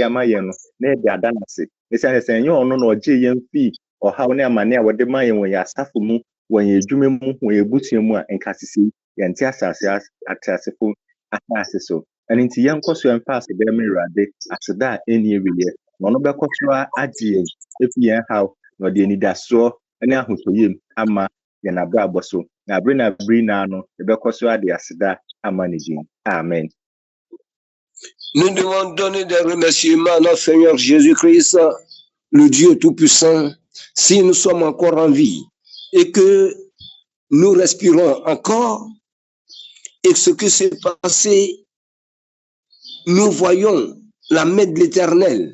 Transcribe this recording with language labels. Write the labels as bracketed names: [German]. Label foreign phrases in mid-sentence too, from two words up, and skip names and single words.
[Akan] ama yɛn no na yɛde ada n'ase esiane sɛ ɛnyɛ ɔno na ɔgye yɛn fii ɔhaw ne amane a wɔde ma yɛn wɔ yɛn asafo mu wɔ yɛn adwuma mu wɔ yɛn abusua mu a nka sisi yɛnte asase ateasefo asase so ɛno nti yɛnkɔ so yɛmfa aseda ma Awurade aseda a ɛnni awieɛ na ɔno bɛkɔ so agye yɛn efi yɛn haw na ɔde anidasoɔ ne ahotɔyɛ mu ama yɛn abrabɔ so na abere na abere na no yɛbɛkɔ so ade aseda ama ne din. Amen. [French] Nous devons donner des remerciements à notre Seigneur Jésus-Christ, le Dieu Tout-Puissant, si nous sommes encore en vie et que nous respirons encore et ce qui s'est passé, nous voyons la main de l'Éternel.